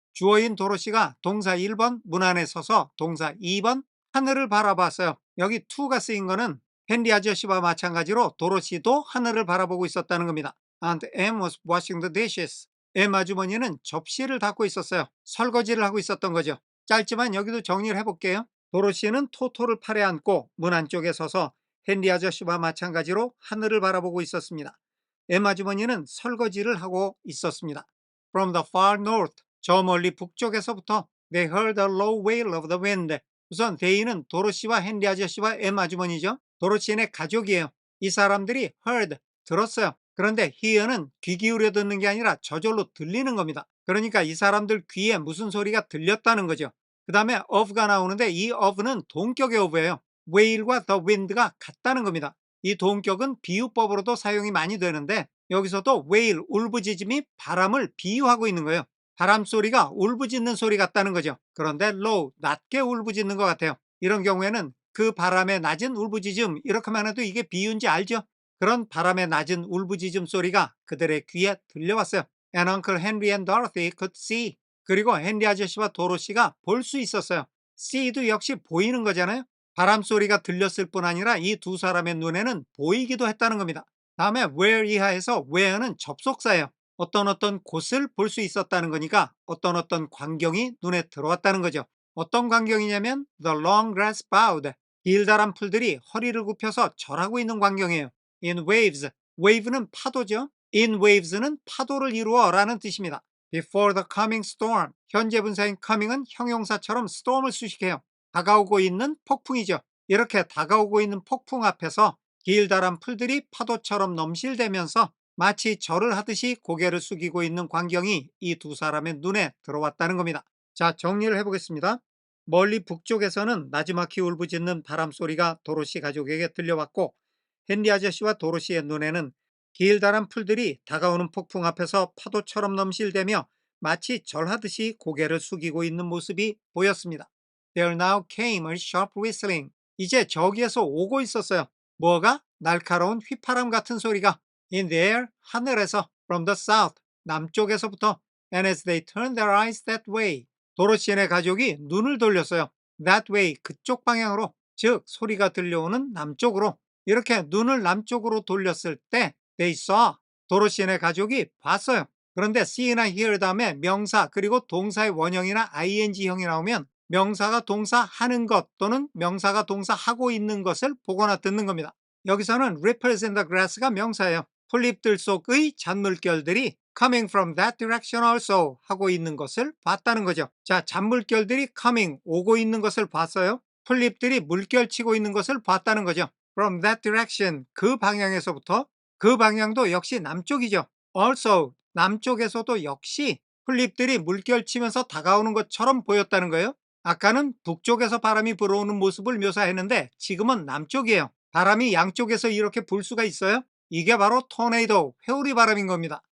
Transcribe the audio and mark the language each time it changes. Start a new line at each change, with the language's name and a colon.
Korean: 주어인 도로시가 동사 1번 문 안에 서서 동사 2번 하늘을 바라봤어요. 여기 to가 쓰인 거는 헨리 아저씨와 마찬가지로 도로시도 하늘을 바라보고 있었다는 겁니다.
English: And M was washing the dishes.
Korean: M 아주머니는 접시를 닦고 있었어요. 설거지를 하고 있었던 거죠. 짧지만 여기도 정리를 해볼게요. 도로시는 토토를 팔에 안고 문 안쪽에 서서 헨리 아저씨와 마찬가지로 하늘을 바라보고 있었습니다. 엠 아주머니는 설거지를 하고 있었습니다.
English: From the far north,
Korean: 저 멀리 북쪽에서부터
English: they heard the low wail of the wind.
Korean: 우선 they는 도로시와 헨리 아저씨와 엠 아주머니죠. 도로시의 가족이에요. 이 사람들이 heard, 들었어요. 그런데 hear는 귀 기울여 듣는 게 아니라 저절로 들리는 겁니다. 그러니까 이 사람들 귀에 무슨 소리가 들렸다는 거죠. 그 다음에 of가 나오는데 이 of는 동격의 of예요. whale과 the wind가 같다는 겁니다. 이 동격은 비유법으로도 사용이 많이 되는데 여기서도 whale, 울부짖음이 바람을 비유하고 있는 거예요. 바람 소리가 울부짖는 소리 같다는 거죠. 그런데 low, 낮게 울부짖는 것 같아요. 이런 경우에는 그 바람의 낮은 울부짖음, 이렇게만 해도 이게 비유인지 알죠? 그런 바람의 낮은 울부짖음 소리가 그들의 귀에 들려왔어요.
English: And Uncle Henry and Dorothy could see.
Korean: 그리고 헨리 아저씨와 도로시가 볼 수 있었어요. see도 역시 보이는 거잖아요. 바람 소리가 들렸을 뿐 아니라 이 두 사람의 눈에는 보이기도 했다는 겁니다. 다음에 where 이하에서 where는 접속사예요. 어떤 곳을 볼 수 있었다는 거니까 어떤 광경이 눈에 들어왔다는 거죠. 어떤 광경이냐면
English: the long grass bowed,
Korean: 길다란 풀들이 허리를 굽혀서 절하고 있는 광경이에요.
English: in waves,
Korean: wave는 파도죠. in waves는 파도를 이루어 라는 뜻입니다.
English: before the coming storm,
Korean: 현재 분사인 coming은 형용사처럼 storm을 수식해요. 다가오고 있는 폭풍이죠. 이렇게 다가오고 있는 폭풍 앞에서 길다란 풀들이 파도처럼 넘실대면서 마치 절을 하듯이 고개를 숙이고 있는 광경이 이 두 사람의 눈에 들어왔다는 겁니다. 자, 정리를 해보겠습니다. 멀리 북쪽에서는 나지막히 울부짖는 바람 소리가 도로시 가족에게 들려왔고, 헨리 아저씨와 도로시의 눈에는 길다란 풀들이 다가오는 폭풍 앞에서 파도처럼 넘실대며 마치 절하듯이 고개를 숙이고 있는 모습이 보였습니다.
English: There now came a sharp whistling.
Korean: 이제 저기에서 오고 있었어요. 뭐가? 날카로운 휘파람 같은 소리가.
English: In the air,
Korean: 하늘에서.
English: From the south,
Korean: 남쪽에서부터.
English: And as they turned their eyes that way,
Korean: 도로시의 가족이 눈을 돌렸어요. That way, 그쪽 방향으로. 즉, 소리가 들려오는 남쪽으로. 이렇게 눈을 남쪽으로 돌렸을 때
English: they saw,
Korean: 도로시의 가족이 봤어요. 그런데 see나 hear 다음에 명사 그리고 동사의 원형이나 ing형이 나오면 명사가 동사 하는 것 또는 명사가 동사 하고 있는 것을 보거나 듣는 겁니다. 여기서는
English: ripples in the grass
Korean: 가 명사예요. 풀잎들 속의 잔물결들이
English: coming from that direction also
Korean: 하고 있는 것을 봤다는 거죠. 자, 잔물결들이 coming, 오고 있는 것을 봤어요. 풀잎들이 물결치고 있는 것을 봤다는 거죠.
English: From that direction,
Korean: 그 방향에서부터. 그 방향도 역시 남쪽이죠. Also, 남쪽에서도 역시 풀잎들이 물결치면서 다가오는 것처럼 보였다는 거예요. 아까는 북쪽에서 바람이 불어오는 모습을 묘사했는데 지금은 남쪽이에요. 바람이 양쪽에서 이렇게 불 수가 있어요? 이게 바로 토네이도, 회오리 바람인 겁니다.